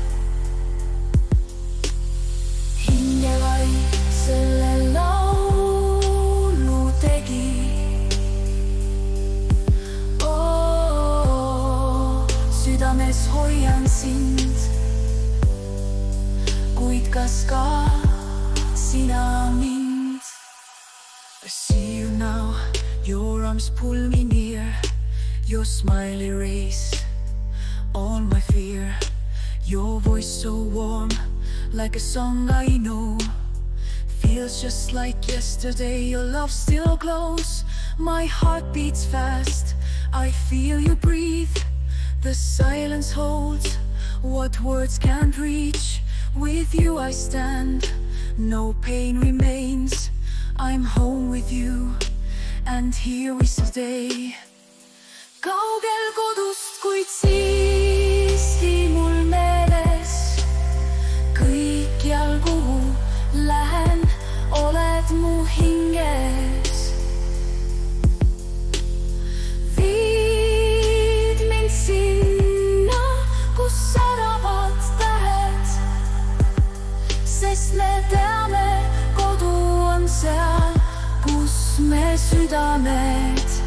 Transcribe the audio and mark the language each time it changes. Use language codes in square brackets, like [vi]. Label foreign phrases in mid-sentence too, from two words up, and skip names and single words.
[et] Hinge vaid selle laulu tegi. Südames hoian sind, kuid kas ka sina mind? [en] I see you now, your arms pull me near, your smile erase all my fear. Your voice so warm, like a song I know, feels just like yesterday. Your love still glows, my heart beats fast. I feel you breathe, the silence holds what words can't reach. With you I stand, no pain remains. I'm home with you, and here we stay. [et] Kaugel kodust, kuid siiski mul meeles, kõikjal, kuhu lähen, oled mu hinges. Viid mind sinna, kus säravad tähed, sest me teame, kodu on seal, kus me südamed.